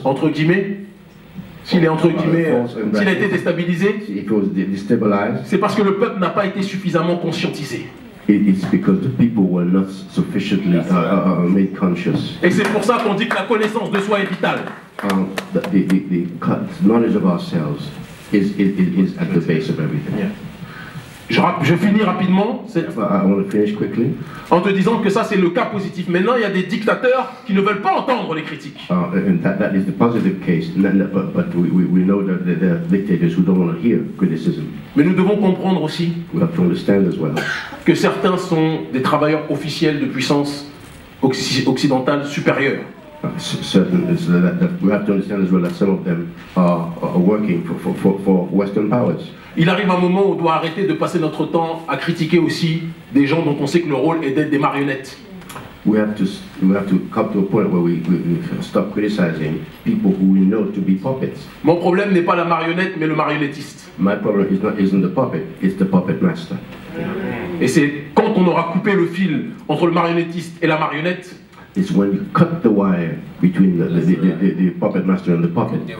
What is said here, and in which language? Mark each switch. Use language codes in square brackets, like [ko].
[fr] entre guillemets, s'il est entre guillemets, s'il a été déstabilisé, [en] if it was destabilized, [fr] c'est parce que le peuple n'a pas été suffisamment conscientisé. [en] it's because the people were not sufficiently made conscious. [fr] Et c'est pour ça qu'on dit que la connaissance de soi est vitale. [en] The knowledge of ourselves is at the base of everything. [fr] Je finis rapidement [en] I want to finish quickly. [fr] en te disant que ça c'est le cas positif. Maintenant il y a des dictateurs qui ne veulent pas entendre les critiques. [en] And that is the positive case, but we know that there are dictators who don't want to hear criticism. [fr] Mais nous devons comprendre aussi [en] We have to understand as well [fr] que certains sont des travailleurs officiels de puissance occidentale supérieure. [en] we have to understand as well that some of them are working for Western powers. [fr] Il arrive un moment où on doit arrêter de passer notre temps à critiquer aussi des gens dont on sait que le rôle est d'être des marionnettes. [en] We have to come to a point where we stop criticizing people who we know to be puppets. [fr] Mon problème n'est pas la marionnette, mais le marionnettiste. [en] My problem isn't the puppet, it's the puppet master. [fr] Et c'est quand on aura coupé le fil entre le marionnettiste et la marionnette [en] is when you cut the wire between the puppet master and the puppet.